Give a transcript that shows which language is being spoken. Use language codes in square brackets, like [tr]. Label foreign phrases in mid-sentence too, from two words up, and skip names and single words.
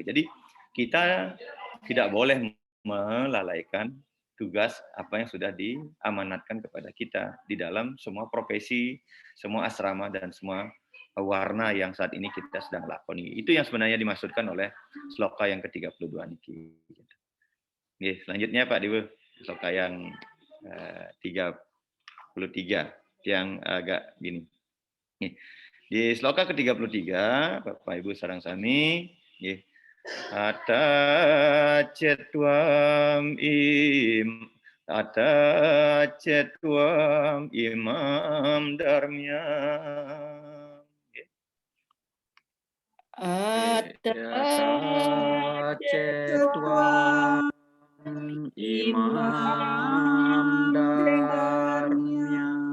[id] Jadi kita tidak boleh melalaikan tugas apa yang sudah diamanatkan kepada kita di dalam semua profesi, semua asrama, dan semua warna yang saat ini kita sedang lakoni. Itu yang sebenarnya dimaksudkan oleh sloka yang ke-32 niki. Oke, selanjutnya Pak Dewa, sloka yang 33 yang agak gini. Di sloka ke-33, Bapak Ibu [ban] sareng sami, nggih. [sa] Ata cetwam imam dharmya. Ata cetwam imam dharmya.